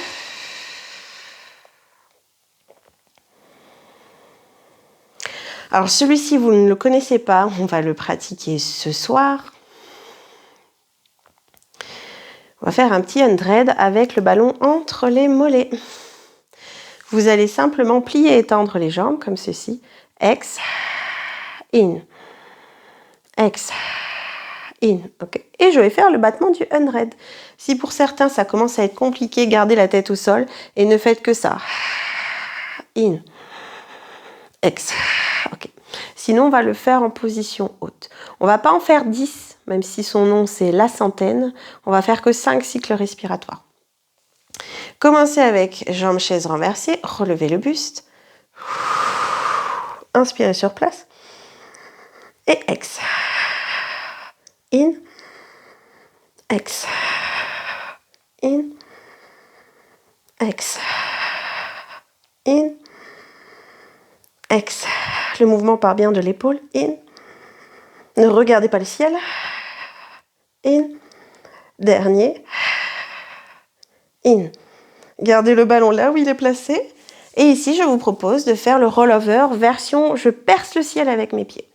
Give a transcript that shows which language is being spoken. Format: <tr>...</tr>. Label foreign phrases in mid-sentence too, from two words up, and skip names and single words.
<fr>Alors celui-ci, vous ne le connaissez pas, on va le pratiquer ce soir. On va faire un petit undread avec le ballon entre les mollets. Vous allez simplement plier et tendre les jambes comme ceci. Ex, in, ex, in. Okay. Et je vais faire le battement du undread. Si pour certains ça commence à être compliqué, gardez la tête au sol et ne faites que ça. In, ex. Ok. Sinon, on va le faire en position haute. On va pas en faire 10, même si son nom c'est la centaine. On va faire que 5 cycles respiratoires. Commencez avec jambes chaises renversées, relevez le buste. Inspirez sur place. Et ex. In. Ex. In. Ex. In. Ex. Le mouvement part bien de l'épaule. In. Ne regardez pas le ciel. In. Dernier. In. Gardez le ballon là où il est placé. Et ici, je vous propose de faire le rollover version je perce le ciel avec mes pieds.</fr>